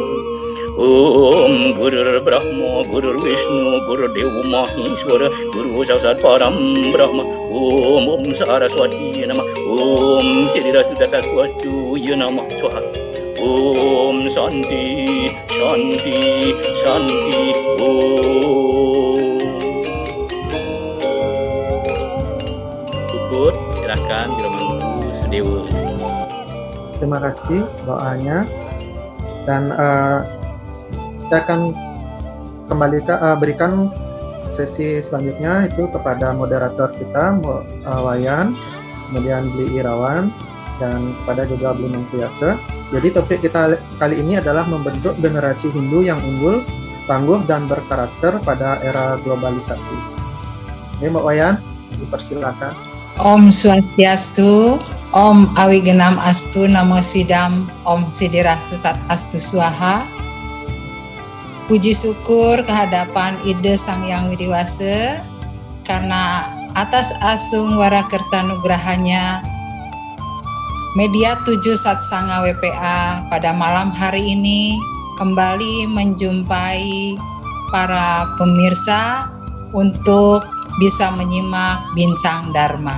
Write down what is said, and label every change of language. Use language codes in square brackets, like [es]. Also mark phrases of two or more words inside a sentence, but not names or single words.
[sa] Om Gurur Brahma Gurur Vishnu Gurur Deva Maheshwara Guru Saksat Param Brahma Om Saraswati Namah Om Sri Rasudata Swastu Namah Swaha. Om Shanti Shanti Shanti Om. [id] Syukur, silakan Biramantu Sedewa. Terima kasih doanya, dan kita akan kembali berikan sesi selanjutnya itu kepada moderator kita, Wayan, kemudian Bli Irawan, dan kepada juga Bli Mangkuyase. Jadi topik kita kali ini adalah membentuk generasi Hindu yang unggul, tangguh, dan berkarakter pada era globalisasi. Oke, Mbak Wayan, dipersilakan. [sa] Om Swastiastu, Om Awigenam Astu Namo Sidam, Om Sidirastu Tat Astu Swaha. [id] Puji syukur kehadapan Ide Sang Yang Widiwase karena atas asung warakerta nugrahanya Media 7 Satsanga WPA pada malam hari ini kembali menjumpai para pemirsa untuk bisa menyimak Bincang Dharma.